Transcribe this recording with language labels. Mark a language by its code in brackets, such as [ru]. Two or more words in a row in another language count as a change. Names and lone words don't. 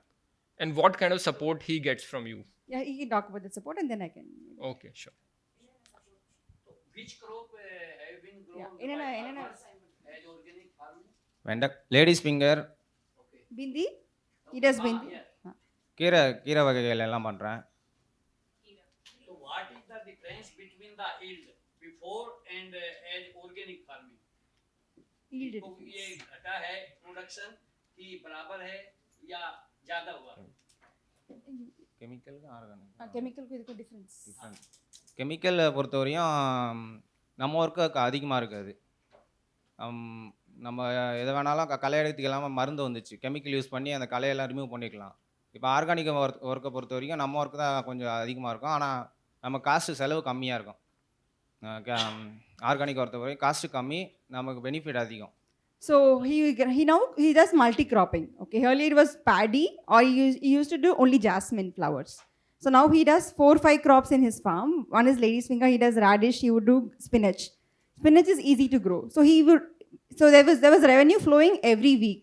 [en] And what kind of support he gets from you? Yeah, he can talk about the support and then I can. Okay, sure. So which crop have been grown Yeah, as organic farming? Lady's finger, Bindi? He does bindi. yeah. [ta] கீரை வகைகள் எல்லாம் பண்ணுறேன். [en] So what is the difference between the yield before and as organic farming? Yield तो difference. [hi] ये घटा है प्रोडक्शन की बराबर है या ज्यादा हुआ? [ta] கெமிக்கலுக்கு ஆர்கானிக் [hi] Chemical को इसको difference. [ta] கெமிக்கலை பொறுத்தவரையும் நம்ம ஒர்க்கு அதிகமாக இருக்காது. நம்ம எதை வேணாலும் களை எடுத்துக்கு இல்லாமல் மருந்து வந்துச்சு, [en] chemical use [ta] பண்ணி அந்த களையெல்லாம் ரிமூவ் பண்ணிக்கலாம். இப்போ [en] organic work [ta] பொறுத்த வரைக்கும் நம்ம ஒர்க்கு தான் கொஞ்சம் அதிகமாக இருக்கும். ஆனால் நம்ம காஸ்ட்டு செலவு கம்மியாக இருக்கும். ஆர்கானிக் பொறுத்த வரைக்கும் காஸ்ட்டு கம்மி, நமக்கு பெனிஃபிட் அதிகம். [en] So he does multi-cropping. Okay, earlier it was paddy or he used to do only jasmine flowers. So now he does 4-5 crops in his farm. One is lady's finger, he does radish, he would do spinach. Spinach is easy to grow. So there was revenue flowing every week.